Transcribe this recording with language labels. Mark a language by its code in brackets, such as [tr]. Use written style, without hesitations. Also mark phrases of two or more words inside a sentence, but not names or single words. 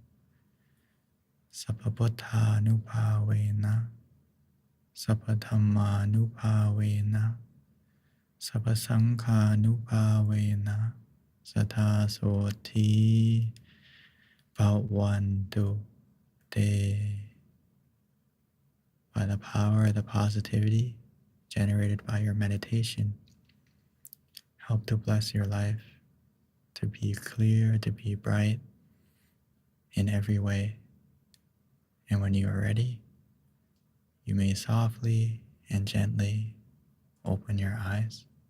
[pi] Sapabuddha Nupavena Sapadhamma Nupavena Sapasangha Nupavena Satha Soti Bhavantu Te. [en] By the power of the positivity generated by your meditation, help to bless your life, to be clear, to be bright in every way. And when you are ready, you may softly and gently open your eyes.